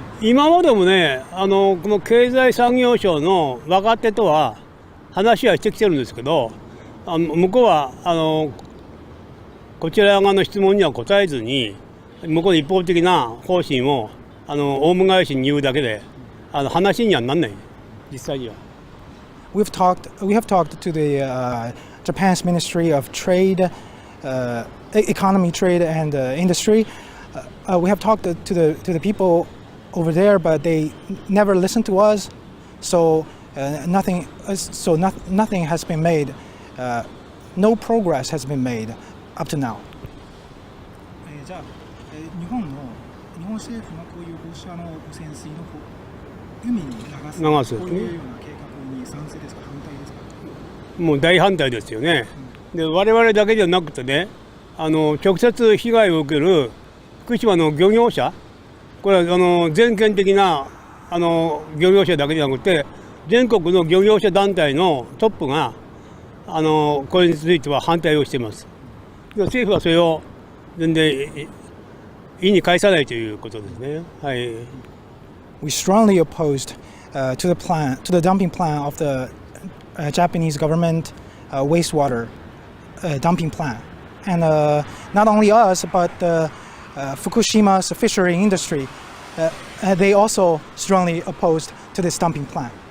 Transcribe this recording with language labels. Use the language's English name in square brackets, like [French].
[Japanese] 今までもね、この経済産業省の若手とは話はしてきてるんですけど、向こうはこちら側の質問には答えずに、向こうの一方的な方針をオウム返しに言うだけで話にはなんない、実際には。 [English] We have talked to the Japan's Ministry of Trade, Economy, Trade and Industry. We have talked to the people over there, but they never listened to us. So nothing has been made. No progress has been made up to now. [Japanese] じゃあ日本政府のこういう放射能汚染水の海に流すこういうような計画に賛成ですか、反対ですか。もう大反対ですよね。で我々だけじゃなくてね、直接被害を受ける福島の漁業者、これは全県的な漁業者だけじゃなくて全国の漁業者団体のトップがこれについては反対をしています。政府はそれを全然意に介さないということですね。はい。 [English] We strongly opposed to the dumping plan of the Japanese government wastewater dumping plan, and not only us, but Fukushima's fishery industry, they also strongly opposed to this dumping plan.